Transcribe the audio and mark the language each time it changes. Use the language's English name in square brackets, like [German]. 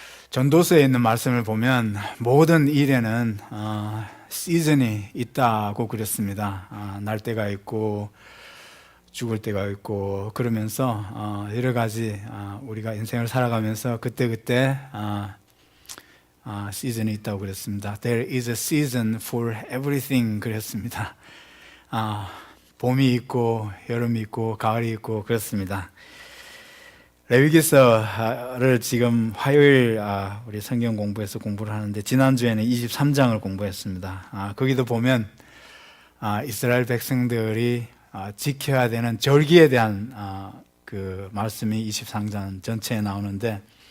[Korean] 전도서에 있는 말씀을 보면 모든 일에는 시즌이 있다고 그랬습니다. 날 때가 있고 죽을 때가 있고 그러면서 여러 가지 우리가 인생을 살아가면서 그때그때 시즌이 있다고 그랬습니다. [English] There is a season for everything [Korean] 그랬습니다. 봄이 있고 여름이 있고 가을이 있고 그렇습니다. 레위기서를 지금 화요일 우리 성경 공부해서 공부를 하는데 지난주에는 23장을 공부했습니다. 거기도 보면 이스라엘 백성들이 지켜야 되는 절기에 대한 그 말씀이 23장 전체에 나오는데